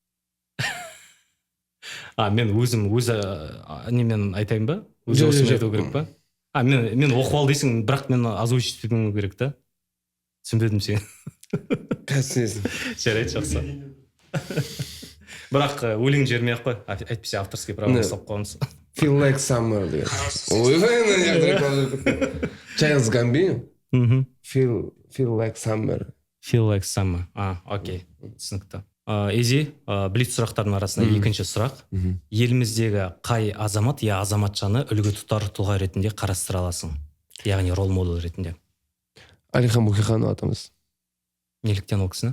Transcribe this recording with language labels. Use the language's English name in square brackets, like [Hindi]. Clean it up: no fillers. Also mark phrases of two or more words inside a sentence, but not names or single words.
[Kazakh] Мен немен айтайын ба? Өзі осымен айту керек па? Мен оқып ал дейсің, бірақ мен озвучить етуім керек та? Түсінбедім сен. Қазір сенесің. Жарайды, жақсы. бірақ өлең жібермей ақ қой, әйтпесе [Russian] авторский право [Kazakh] жасап қоямыз. [English] Feel like summer [Kazakh] деген. Ойбай, Чайлдз Гамбино. [English] Feel like summer. Feel like summer. [Kazakh] Окей, түсінікті. Ези, блиц сұрақтардың арасында екінші сұрақ. Еліміздегі қай азамат я азаматшаны үлгі тұтар тұлға ретінде қарастыра аласың? Яғни [English] role model [Kazakh] ретінде. Алихан Бөкейханов атамыз. Неліктен ол кісіні?